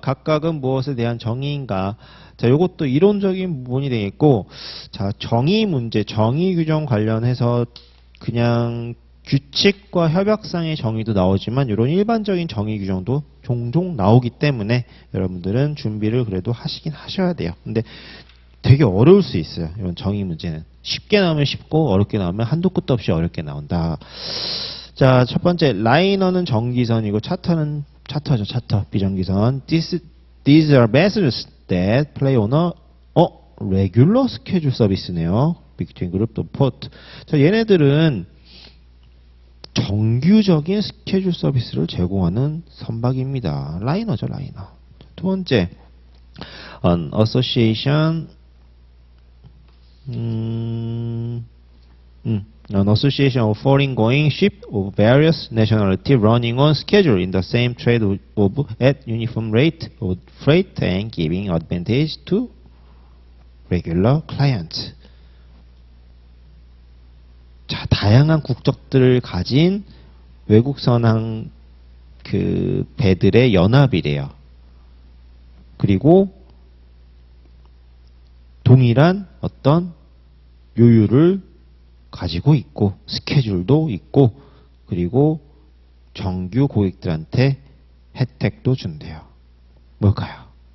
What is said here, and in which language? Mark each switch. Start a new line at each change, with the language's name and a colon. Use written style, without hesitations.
Korean: 각각은 무엇에 대한 정의인가? 자, 요것도 이론적인 부분이 되겠고, 자, 정의 문제, 정의 규정 관련해서 그냥 규칙과 협약상의 정의도 나오지만 이런 일반적인 정의 규정도 종종 나오기 때문에 여러분들은 준비를 그래도 하시긴 하셔야 돼요. 근데 되게 어려울 수 있어요. 이런 정의 문제는. 쉽게 나오면 쉽고 어렵게 나오면 한도 끝도 없이 어렵게 나온다. 자, 첫 번째 라이너는 정기선이고 차터는 차터죠. 차터 비정기선.
English: These are vessels that play on a regular schedule
Korean: 서비스네요.
English: Between group of port.
Korean: 자, 얘네들은 정규적인 스케줄 서비스를 제공하는 선박입니다. 라이너죠, 라이너. 두 번째,
English: an association, an association of foreign-going ships of various nationality running on schedule in the same trade of at uniform rate of freight and giving advantage to regular clients.
Korean: 자, 다양한 국적들을 가진 외국 선항 그 배들의 연합이래요. 그리고 동일한 어떤 요율을 가지고 있고 스케줄도 있고 그리고 정규 고객들한테 혜택도 준대요. 뭘까요?